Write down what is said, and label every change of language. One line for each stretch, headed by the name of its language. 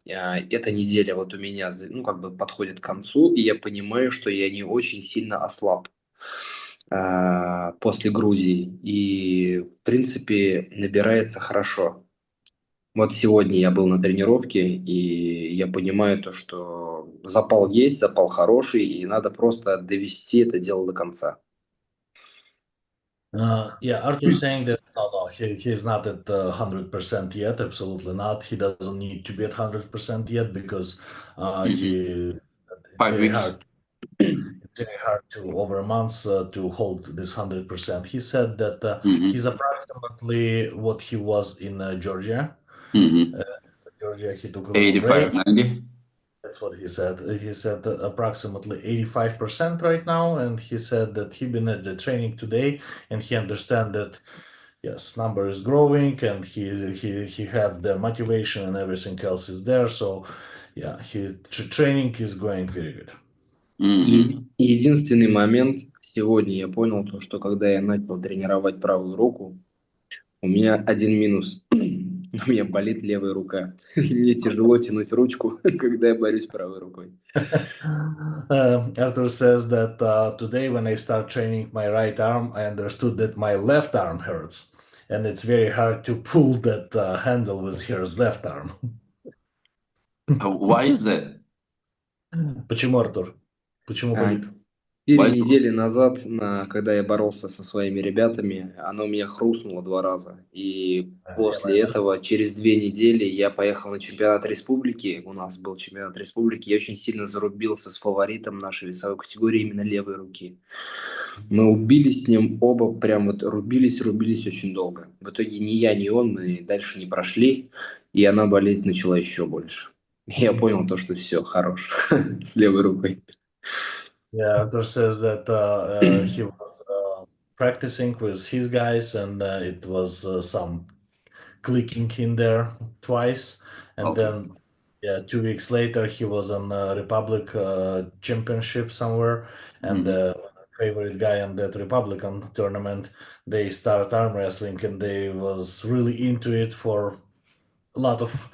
Russian: Эта неделя вот у меня, ну, как бы подходит к концу, и я понимаю, что я не очень сильно ослаб после Грузии. И, в принципе, набирается хорошо. Вот сегодня я был на тренировке, и я понимаю то, что запал есть, запал хороший, и надо просто довести это дело до конца.
English: Yeah, Arthur saying that no, he's not at 100% yet. Absolutely not. He doesn't need to be at 100% yet because it's 5 very weeks. hard. It's very hard to over months to hold this 100%. He said that he's approximately what he was in Georgia. Georgia, he took a little break. 85, 90? That's what he said. He said that approximately 85% right now, and he said that he been at the training today, and he understand that yes, number is growing, and he have the motivation and everything else is there. So, yeah, his training is going very good.
Russian: Единственный момент сегодня я понял, то, что когда я начал тренировать правую руку, у меня один минус. У меня болит левая рука. И мне тяжело тянуть ручку, когда я борюсь правой рукой.
English: Artur says that today when I start training my right arm, I understood that my left arm hurts, and it's very hard to pull that handle with his left arm. Why is that?
Russian: Почему, Артур? Почему болит? 4 недели назад, когда я боролся со своими ребятами, оно у меня хрустнуло 2 раза. И после этого, через 2 недели, я поехал на чемпионат республики. У нас был чемпионат республики. Я очень сильно зарубился с фаворитом нашей весовой категории именно левой руки. Мы убились с ним оба, прям вот рубились очень долго. В итоге ни я, ни он, мы дальше не прошли, и она болеть начала еще больше. Я понял то, что все, хорош с левой рукой.
English: Yeah, Artur says that he was practicing with his guys, and it was some clicking in there twice, and then 2 weeks later he was on Republic Championship somewhere, and the favorite guy on that Republican tournament, they start arm wrestling, and they was really into it for a lot of